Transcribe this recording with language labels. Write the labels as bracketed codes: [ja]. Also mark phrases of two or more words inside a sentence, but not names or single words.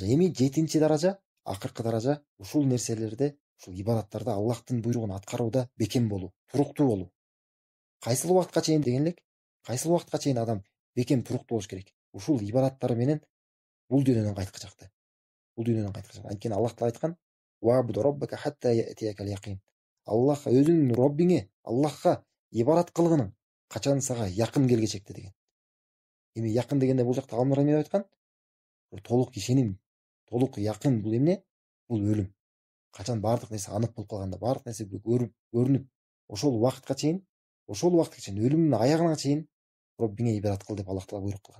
[ky] Эми 7-чи даража, акыркы даража ушул нерселерде, ушул ибадаттарда Аллахтын буйругун аткарууда бекем болуу, туруктуу болуу. Кайсыл убакытка чейин деген элек? Кайсыл убакытка чейин адам бекем туруктуу болуш керек? Ушул ибадаттары менен бул дүйнөдөн кайткычакты. Анткени Аллах Таала айткан: [ar] "واعبد ربك حتى يأتيك اليقين". [ky] Аллах өзүнүн Роббиңе, Аллахка ибадат кылгының качан сага якын келгечекте деген. Эми якын дегенде бул жакта алымдар эмне деп айткан? Толук ишеним, толук якын бул эмне? Бул өлүм. Качан баардык нерсе анык болуп калганда, баардык нерсе көрүнүп, ошол убакытка чейин, өлүмдүн аягына чейин Роббиңе ибадат кыл деп Аллах Таала буйрук кылган.